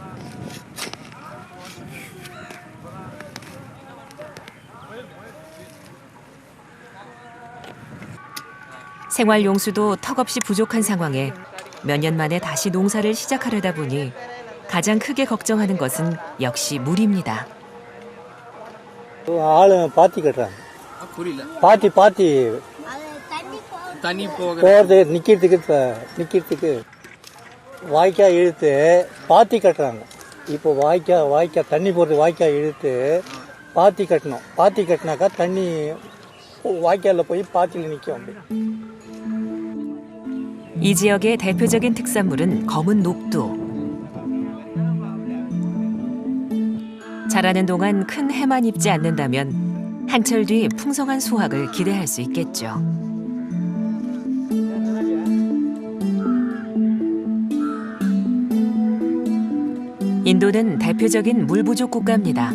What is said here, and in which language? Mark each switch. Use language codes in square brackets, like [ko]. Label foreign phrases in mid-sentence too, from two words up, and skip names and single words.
[ko] 생활용수도 턱없이 부족한 상황에 몇 년 만에 다시 농사를 시작하려다 보니 가장 크게 걱정하는 것은 역시 물입니다. [ta] ஆளு பாத்தி கட்டுறாங்க. பாத்தி தண்ணி போகிறது நிக்கிறதுக்கு வாய்க்கால் இழுத்து பாத்தி கட்டுறாங்க. இப்போ வாய்க்கால் தண்ணி போகிறது வாய்க்கால் இழுத்து பாத்தி கட்டணும். பாத்தி கட்டினாக்கா தண்ணி வாய்க்காலில் போய் பாத்தியில் நிற்கும். [ko] 이 지역의 대표적인 특산물은 검은 녹두. 자라는 동안 큰 해만 입지 않는다면 한철 뒤 풍성한 수확을 기대할 수 있겠죠. 인도는 대표적인 물 부족 국가입니다.